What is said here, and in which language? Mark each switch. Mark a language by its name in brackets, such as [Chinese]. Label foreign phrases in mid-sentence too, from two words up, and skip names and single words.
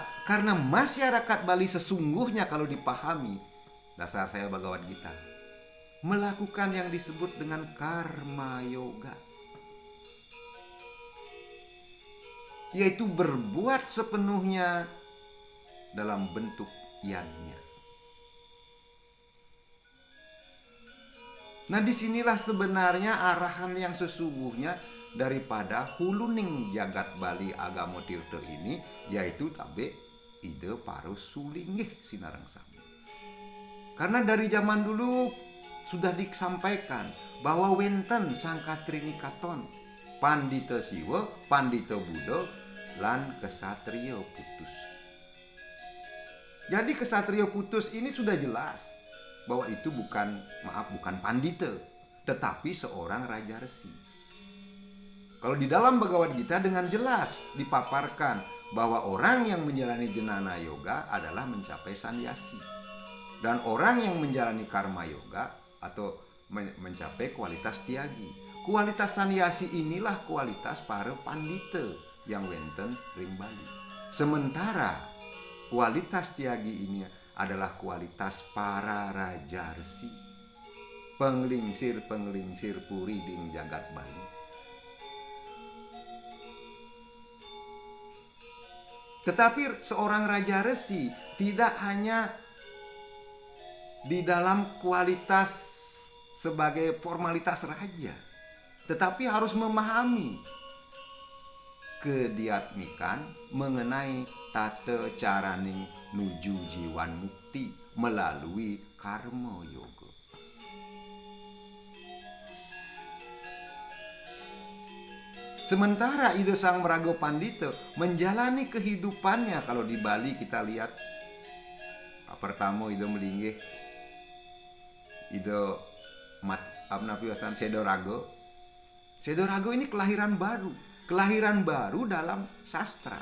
[Indonesian] Karena masyarakat Bali sesungguhnya kalau dipahami, dasar saya Bhagavad Gita, melakukan yang disebut dengan karma yoga, yaitu berbuat sepenuhnya dalam bentuk yannya. Nah, disinilah sebenarnya arahan yang sesungguhnya daripada huluning jagat Bali agama tirta ini, yaitu [Balinese] tabe ide para sulinggih Sinareng Sami. [Indonesian] Karena dari zaman dulu sudah disampaikan bahwa wenten Sangkatrini Katon, Pandita Siwa, Pandita Buddha, lan Kesatria Putus. Jadi Kesatria Putus ini sudah jelas bahwa itu bukan pandita, tetapi seorang raja resi. Kalau di dalam Bhagavad Gita dengan jelas dipaparkan bahwa orang yang menjalani Jnana Yoga adalah mencapai sannyasi. Dan orang yang menjalani Karma Yoga atau mencapai kualitas Tyagi. Kualitas sannyasi inilah kualitas para pandita yang [Balinese] wenten ring [Indonesian] Bali. Sementara kualitas Tyagi ini adalah kualitas para raja resi, penglingsir puri ding jagat Bali. Tetapi seorang raja resi tidak hanya di dalam kualitas sebagai formalitas raja, tetapi harus memahami kediatmikan mengenai tata caraning nuju jiwan mukti melalui karma yoga. Sementara Ida Sang Meraga Pandita menjalani kehidupannya, kalau di Bali kita lihat, pertama [Balinese] Ida melinggih Ida [Indonesian] Sedorago. Sedorago ini kelahiran baru dalam sastra.